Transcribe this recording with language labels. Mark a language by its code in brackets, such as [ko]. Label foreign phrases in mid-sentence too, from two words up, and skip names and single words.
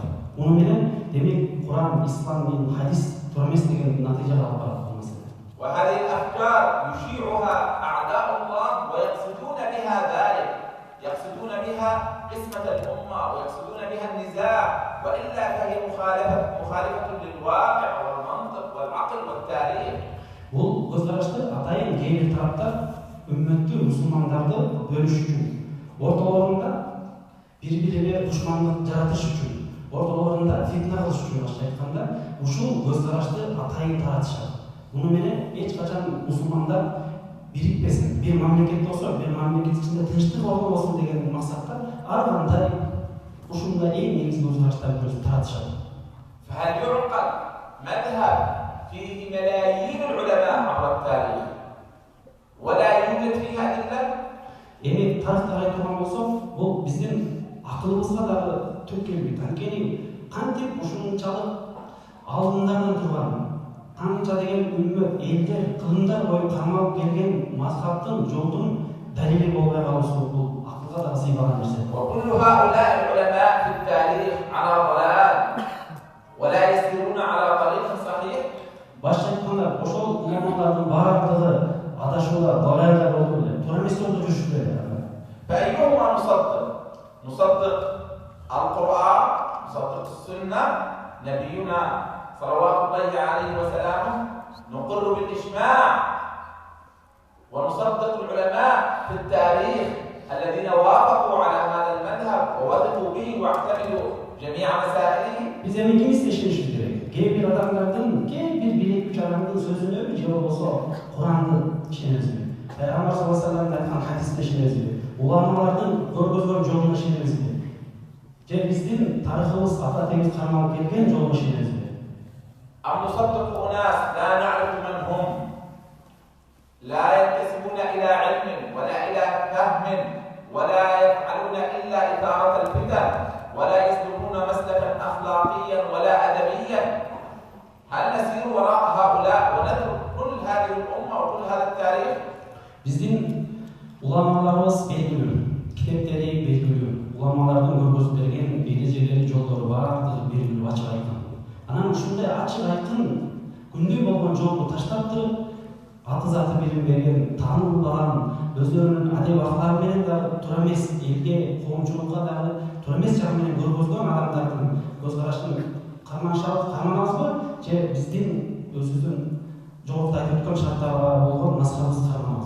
[ky] Муну менен демек Кур'ан, Ислам, хадис туура эмес деген натыйжага алып барат бул маселе. [ar] وهذه الأفكار يشيعها أعداء الله ويقصدون بها ذلك، يقصدون بها قسمة الأمة ويقصدون بها النزاع، وإلا فهي مخالفة للواقع والمنطق والعقل والتاريخ. [ky] Бул көзкарашты атайын кээ бир тараптар үммөттү, мусулмандарды бөлүш үчүн, ортолорунда бири-бирине душмандык жаратыш үчүн, ортолорунда фитна кылыш үчүн башка айтканда, ушул көзкарашты атайын таратышат. Муну менен эч качан мусулмандар бирикпесин, бир мамлекет болсо, бир мамлекет ичинде тынчтык орун болсун деген максатта ар кандай ушундай эң негизги көзкараштарды таратышат. [ar] فهل يعقل مذهب فيه ملايين العلماء عبر التاريخ ولا يوجد فيه أدلة؟ [ky] Эми тарыхты айтылган болсок, бул биздин акылыбызга дагы түк келбейт. Анткени кантип ушунчалык алдындардан турган, канча деген үммөт, элдер, кылымдар бою кармалып келген мазхабтын, жолдун далили болбой калуусу бул акылга дагы сыйбаган нерсе. [ar] وكل هؤلاء العلماء في التاريخ على ضلال ولا يسيرون على طريق صحيح. [ky] Башка айтканда, ошол уламалардын баардыгы адашууда, далайда болду эле, туура эмес жолдо жүрүшүп эле. [ar] فأيهما نصدق؟ نصدق القرآن، نصدق السنة، نبينا صلوات الله عليه وسلامه، نقر بالإجماع ونصدق العلماء في التاريخ الذين وافقوا على هذا المذهب ووثقوا به واعتمدوا جميع مسائله. [ky] Биз эми ким иштешибиз керек? Кээ бир адамдардын, кээ бир билекчи адамдын сөзүнө же болбосо Куранды ишенебизби? Пайгамбар [ar] صلى الله عليه وسلم [ky] айткан хадисине ишенебизби? Уламалардын көргөзгөн жолуна ишенебизби? Же биздин тарыхыбыз ата-теңиз кармалып келген жолго ишенебизби? [ar] أم نصدق أناس لا نعرف من هم، لا ينتسبون إلى علم ولا إلى فهم ولا يفعلون إلا إثارة الفتن ولا يسلكون مسلكا أخلاقيا ولا أدبيا؟ هل نسير وراء هؤلاء ونترك كل هذه الأمة وكل هذا التاريخ؟ [ky] Биздин уламаларыбыз белгилүү, китептери белгилүү, уламалардын көргөзүп берген эрежелери, жолдору баардыгы белгилүү, ачык айткан. Анан ушундай ачык айткан күндү болгон жолду таштап туруп, аты заты билим берген, таанылган, өздөрүнүн адеп акылары менен дагы туура эмес элге, коомчулукка дагы туура эмес жагы менен көргөзгөн адамдардын көзкарашын карманабызбы, же биздин өзүбүздүн жогоруда айтып өткөн шарттарга болгон мазхабыбызды карманабызбы?